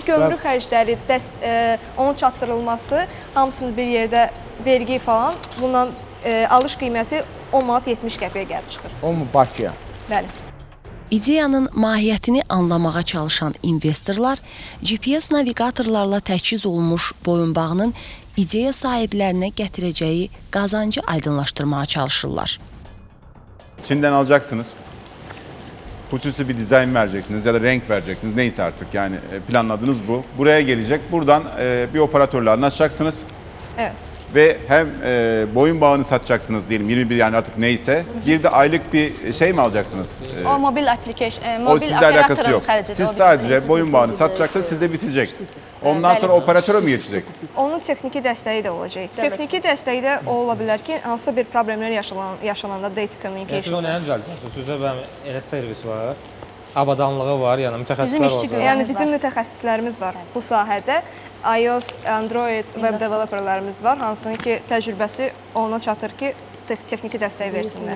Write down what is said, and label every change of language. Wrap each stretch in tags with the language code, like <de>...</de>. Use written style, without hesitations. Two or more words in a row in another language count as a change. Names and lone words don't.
<az>Gömrük xərcləri, onun çatdırılması, hamısını bir yerdə vergi falan, bundan alış qiyməti 10 manat 70 qəpiyə gəlib çıxır. O mu Bakıya? Bəli. İdeyanın mahiyyətini anlamağa çalışan investorlar GPS navigatorlarla təchiz olunmuş boyunbağının ideya sahiblərinə gətirəcəyi qazancı aydınlaşdırmağa çalışırlar.</az> <tr>Çin'den alacaksınız. Hususi bir dizayn vereceksiniz ya da renk vereceksiniz. Neyse artık yani planladığınız bu. Buraya gelecek. Buradan bir operatörle anlaşacaksınız. Evet. Ve hem boyun bağını satacaksınız diyelim 21 yani artık neyse. Bir de aylık bir şey mi alacaksınız? O mobil application, O mobil sizle alakası operatörün yok.</tr> <az>xərcidir. Siz o</az> <tr>sadece</tr> <az>bizim.</az> <tr>boyun bağını satacaksınız sizde bitecek.</tr> <az>Ondan bəli.</az> <tr>sonra operatöre mi geçecek?</tr> <az>Onun texniki dəstəyi də olacaq. Texniki dəstəyi də o ola bilər ki, hansısa bir problemlər yaşananda data Yəni siz communication. onu nəyə düzəltirsiniz? Sizdə elə servis var, avadanlığı var, yəni Bizim mütəxəssislər işçi var. Yəni bizim mütəxəssislərimiz var bu sahədə. iOS, Android web developerlərimiz var, hansının ki təcrübəsi ona çatır ki, texniki dəstək versinlər.</az>